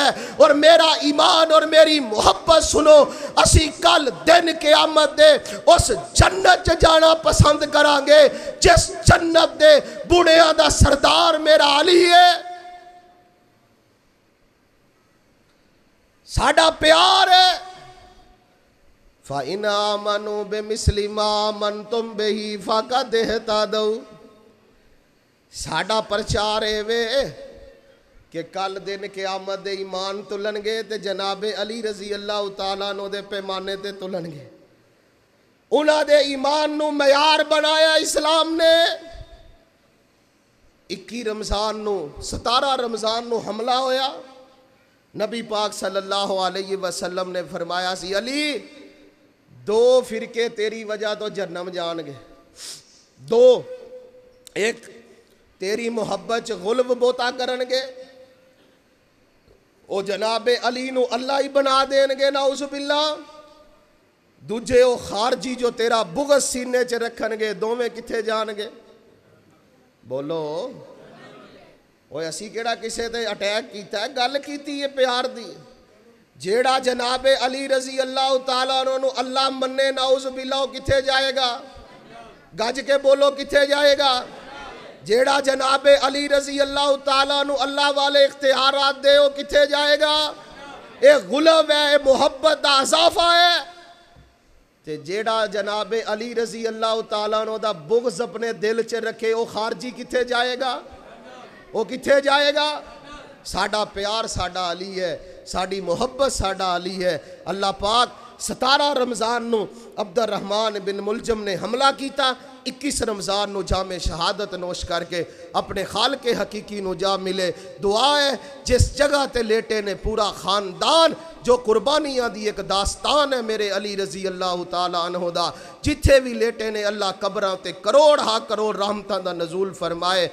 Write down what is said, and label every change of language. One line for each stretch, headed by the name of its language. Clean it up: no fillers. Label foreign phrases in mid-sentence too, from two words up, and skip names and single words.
Urdu: اور میرا ایمان اور میری محبت سنو,
Punjabi: اسی کل دن قیامت دے اس جنت جانا پسند کرانگے جس جنت دے بوڑھیاں دا سردار میرا علی ہے. ساڑا پیار ہے.
Arabic: فَإِنْ آمَنُوا بِمِثْلِ مَا آمَنْتُمْ بِهِ فَقَدْ اهْتَدَوْا.
Punjabi: ساڑا پرچار ہے وے کہ کل دن قیامت دے ایمان تلن گے تے جناب علی
Arabic: رضی اللہ تعالیٰ عنہ
Punjabi: دے پیمانے تے تلن گے. انہاں دے ایمان نو معیار بنایا اسلام نے. 21 رمضان نو 17 رمضان نو حملہ ہویا. نبی پاک
Arabic: صلی اللہ علیہ وسلم
Punjabi: نے فرمایا سی علی 2 فرقے تیری وجہ تو جہنم جان گے. 2 ایک تیری محبت چ غلب بوتا کرن گے او جناب علی نو اللہ ہی بنا دین گے
Arabic: نعوذ باللہ.
Punjabi: دوجے او خارجی جو تیرا بغض سینے چ رکھن گے دوویں کتھے جان گے؟ بولو اوے اسی کیڑا کسے تے اٹیک کیتا ہے؟ گل کیتی ہے پیار دی. جیڑا جناب علی
Arabic: رضی اللہ تعالیٰ عنہ
Punjabi: نو اللہ مننے
Arabic: نعوذ باللہ
Punjabi: کتھے جائے گا؟ گج کے بولو کتھے جائے گا؟ جیڑا جناب علی
Arabic: رضی اللہ تعالیٰ عنہ
Punjabi: اللہ والے اختیارات دے وہ کتھے جائے گا؟ ایک غلب ہے، ایک محبت دا اضافہ ہے. تے جیڑا جناب علی
Arabic: رضی اللہ تعالیٰ عنہ
Punjabi: دا بغض اپنے دل چ رکھے وہ خارجی کتھے جائے گا؟ وہ کتھے جائے گا؟ ساڈا پیار ساڈا علی ہے، ساڈی محبت ساڈا علی ہے. اللہ پاک 17 رمضان نو عبد الرحمن بن ملجم نے حملہ کیتا. 21 رمضان نو جام شہادت نوش کر کے اپنے خالق حقیقی نو جا ملے. دعا ہے جس جگہ تے لیٹے نے پورا خاندان جو قربانیاں دی ایک داستان ہے میرے علی
Arabic: رضی اللہ تعالیٰ عنہ
Punjabi: دا. جتھے بھی لیٹے نے اللہ قبراں تے کروڑ ہا کروڑ رحمتاں دا نزول فرمائے.